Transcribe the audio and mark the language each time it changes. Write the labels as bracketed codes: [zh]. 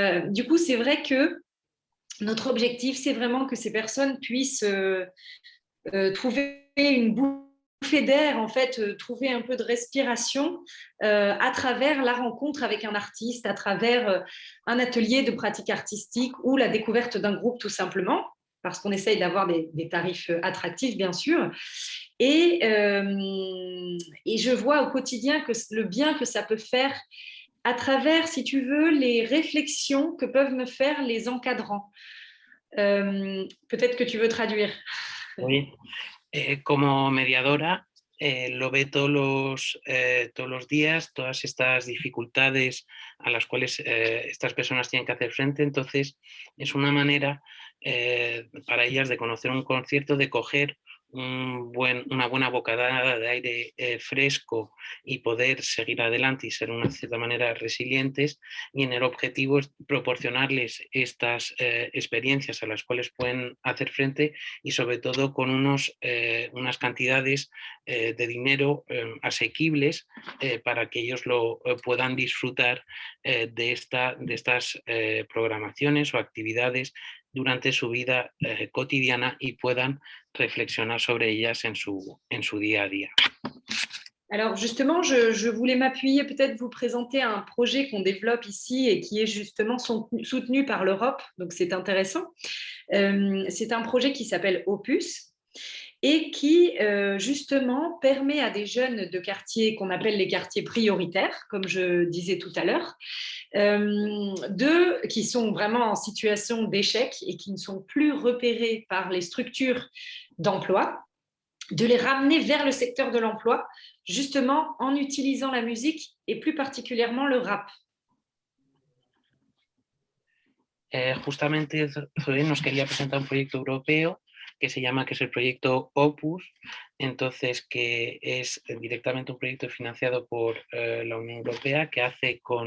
[fr] Du coup, c'est vrai que notre objectif, c'est vraiment que ces personnes puissent trouver une bouffée d'air, en fait, trouver un peu de respiration à travers la rencontre avec un artiste, à travers un atelier de pratique artistique ou la découverte d'un groupe tout simplement, parce qu'on essaye d'avoir des tarifs attractifs, bien sûr. Et je vois au quotidien que le bien que ça peut faire à travers, si tu veux, les réflexions que peuvent me faire les encadrants. Peut-être que tu veux traduire. Oui. [es] Como mediadora, lo ve todos los días, todas estas dificultades a las cuales estas personas tienen que hacer frente. Entonces, es una manera para ellas de conocer un concierto, de coger una buena bocadada de aire fresco y poder seguir adelante y ser de una cierta manera resilientes, y en el objetivo es proporcionarles estas experiencias a las cuales pueden hacer frente y sobre todo con unas cantidades de dinero asequibles para que ellos lo puedan disfrutar de estas programaciones o actividades durante su vida cotidiana y puedan reflexionar sobre ellas en su día a día. [fr] Alors justement, je voulais m'appuyer, peut-être vous présenter un projet qu'on développe ici et qui est justement soutenu par l'Europe, donc c'est intéressant. C'est un projet qui s'appelle Opus et qui justement permet à des jeunes de quartiers qu'on appelle les quartiers prioritaires, comme je disais tout à l'heure, qui sont vraiment en situation d'échec et qui ne sont plus repérés par les structures d'emploi, de les ramener vers le secteur de l'emploi, justement en utilisant la musique et plus particulièrement le rap. [es] Justamente Zoé nos quería presentar un proyecto europeo que es el proyecto Opus, entonces que es directamente un proyecto financiado por la Unión Europea que hace